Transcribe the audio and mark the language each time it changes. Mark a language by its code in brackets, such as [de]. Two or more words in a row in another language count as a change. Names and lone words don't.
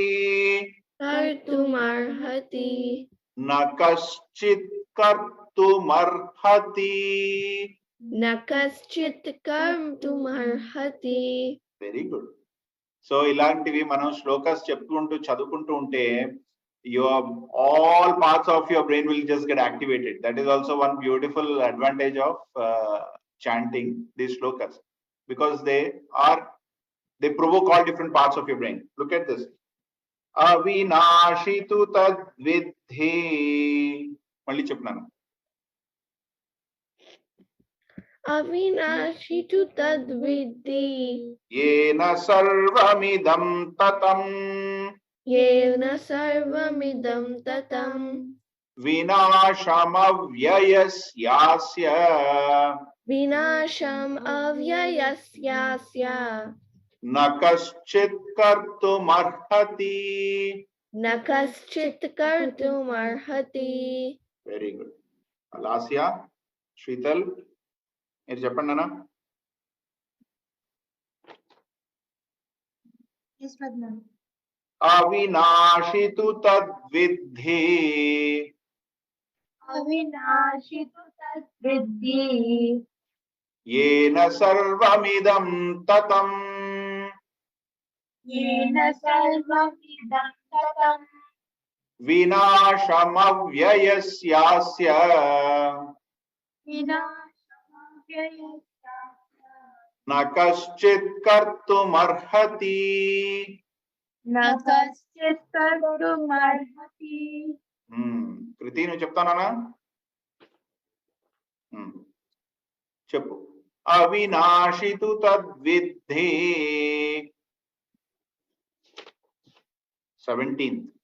[sa] कर्तुमर्हति. నకశ్చిత్ కర్తుమర్హతి. नकश्चित् कर्तुमर्हति. [en] very good. [te] సో ఇలాంటివి మనం శ్లోకాస్ చెప్పుకుంటూ చదువుకుంటూ ఉంటే [en] your all parts of your brain will just get activated. That is also one beautiful advantage of chanting these shlokas, because they provoke all different parts of your brain. Look at this. [sa] अविनाशि तु तद्विद्धि. [te] మళ్ళీ చెప్పాను. [sa] अविनाशि तु तद्विद्धि. येन सर्वमिदं ततम्. येन सर्वमिदं ततम्. विनाशमव्ययस्यास्य. विनाशम् अव्ययस्यास्य. नकश्चित् कर्तुमर्हति. नकश्चित् कर्तुमर्हति. [en] Very good. [te] Alasya, Shrital, మీరు చెప్పండి అన్న. [sa] అవినాశితు తద్విద్ధి. అవినాశితు తద్విద్ధి. येन सर्वमिदं ततं. येन सर्वमिदं ततं. विनाशमव्ययस्यास्य. विनाशमव्ययस्यास्य. न कश्चित् कर्तुमर्हति. न कश्चित् कर्तुमर्हति. [te] కృతి నువ్వు చెప్తానా? చెప్పు. [sa] అవినాశితు తద్విద్ధి. 17th.